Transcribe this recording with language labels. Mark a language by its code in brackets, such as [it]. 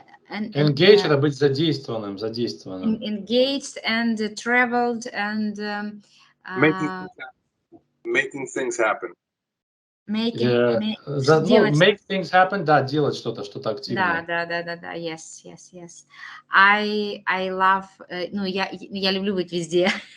[ru] Engage это быть задействованным. [en] Engaged and traveled and making things happen. Make things happen, [ru] да, делать что-то активное. Да, [en] yes. I love, [ru] ну, я люблю быть везде.